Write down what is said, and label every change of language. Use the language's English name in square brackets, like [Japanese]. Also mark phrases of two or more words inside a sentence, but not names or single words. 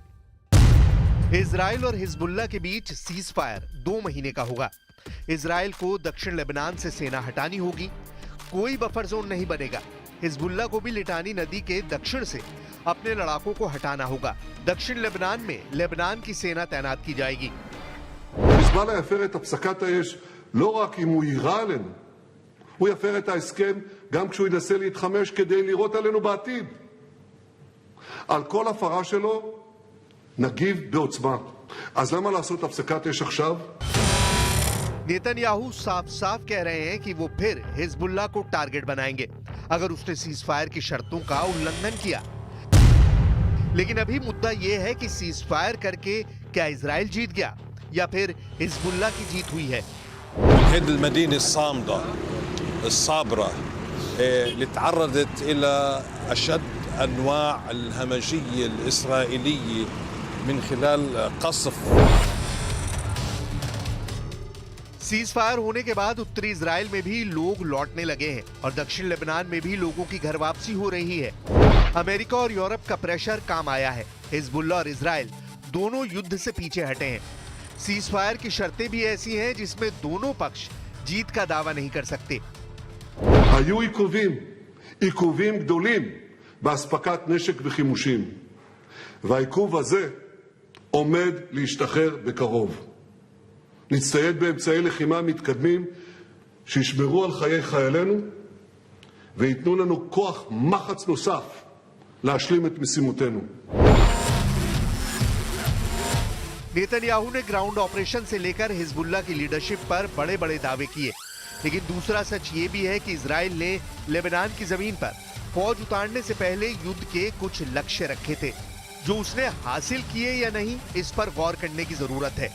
[Hindi] इजराइल और हिजबुल्लाह के बीच [English] cease fire [Hindi] 2 महीने का होगा। इजराइल को दक्षिण लेबनान से सेना हटानी होगी। कोई [English] buffer zone [Hindi] नहीं बनेगा। हिजबुल्लाह को भी लिटानी नदी के दक्षिण से अपने लड़ाकों को हटाना होगा। दक्षिण लेबनान में लेबनान की सेना तैनात की जाएगी। [Hebrew] חיזבאללה יפר את הפסקת האש לא רק אם הוא יירה עלינו, הוא יפר את ההסכם גם כשהוא ינסה להתחמש כדי לירות עלינו בעתיד. על כל הפרה שלו נגיב בעוצמה. אז למה לעשות הפסקת אש עכשיו? [Hindi] नेतन्याहू साफ साफ कह रहे हैं कि वो फिर हिजबुल्लाह को टारगेट बनाएंगे अगर उसने [English] cease fire [Hindi] की शर्तों का उल्लंघन किया। लेकिन अभी मुद्दा ये है कि [English] cease fire [Hindi] करके क्या इजराइल जीत गया या फिर हिजबुल्लाह की जीत हुई है। [Arabic] هذه المدينة الصامدة الصابرة اللي تعرضت إلى أشد أنواع الهمجية الإسرائيلية من خلال قصف। [English] cease fire [Hindi] होने के बाद उत्तरी इजराइल में भी लोग लौटने लगे हैं और दक्षिण लेबनान में भी लोगों की घर वापसी हो रही है। अमेरिका और यूरोप का प्रेशर काम आया है। हिजबुल्लाह और इजराइल दोनों युद्ध से पीछे हटे हैं। [English] cease fire [Hindi] की शर्तें भी ऐसी हैं जिसमें दोनों पक्ष जीत का दावा नहीं कर सकते। [Hebrew] היו עיכובים גדולים באספקת נשק וחימושים, והעיכוב הזה עומד להשתחרר בקרוב. נצטייד באמצעי לחימה מתקדמים שישמרו על חיי חיילינו וייתנו לנו כוח מחץ נוסף להשלים את משימותינו. [Hindi] नेतन्याहू ने [English] ground operation [Hindi] से लेकर हिजबुल्लाह की लीडरशिप पर बड़े बड़े दावे किए, लेकिन दूसरा सच ये भी है कि इजराइल ने लेबनान की जमीन पर फौज उतारने से पहले युद्ध के कुछ लक्ष्य रखे थे। जो उसने हासिल किए या नहीं, इस पर गौर करने की जरूरत है।